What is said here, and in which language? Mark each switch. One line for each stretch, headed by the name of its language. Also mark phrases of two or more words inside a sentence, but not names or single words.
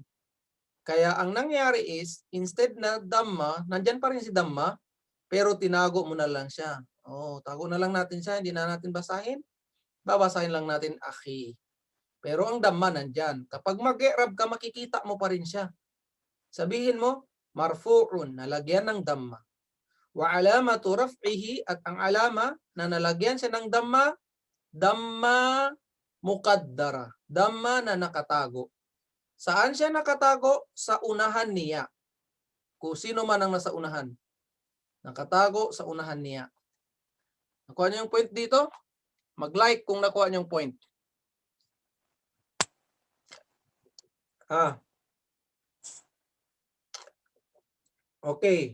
Filipino: Kaya ang nangyari is, instead na damma, nandyan pa rin si damma, pero tinago mo na lang siya. Tago na lang natin siya, hindi na natin basahin. Babasahin lang natin akhi. Pero ang damma nandyan. Kapag mag-i'rab ka, makikita mo pa rin siya. Sabihin mo, marfu'un, nalagyan ng damma.
Arabic: وعلامة رفعه,
Filipino: at ang alama na nalagyan siya ng damma,
Arabic: ضمة مقدرة.
Filipino: Damma na nakatago. Saan siya nakatago? Sa unahan niya. Kung sino man ang nasa unahan. Nakatago sa unahan niya. Nakuha niyo yung point dito? Mag-like kung nakuha niyo yung point. Okay.